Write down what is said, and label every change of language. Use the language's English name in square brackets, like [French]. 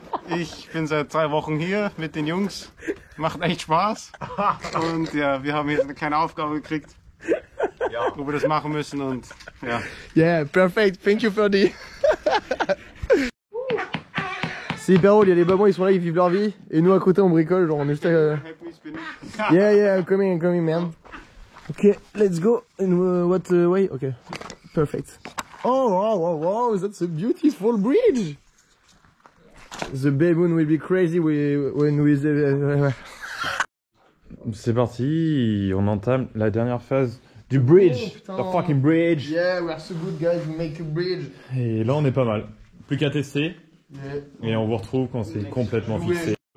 [German] Ich bin seit 3 Wochen hier mit den Jungs. Macht echt Spaß. Und ja, wir haben hier eine kleine Aufgabe gekriegt, wo wir das machen müssen und ja. [English] Yeah, perfect. Thank you, Ferdi. [French] C'est hyper drôle, il y a les babouins, ils sont là, ils vivent leur vie. Et nous à côté on bricole, genre on est juste [English] Yeah, I'm coming, man. Okay, let's go. In what way? Okay, perfect. Oh, wow, that's a beautiful bridge. The baboon will be crazy when we... [French] C'est parti, on entame la dernière phase du bridge. [English] The fucking bridge. Yeah, we are so good guys, we make a bridge. [French] Et là on est pas mal. Plus qu'à tester. [English] Yeah. [French] Et on vous retrouve quand c'est complètement fixé.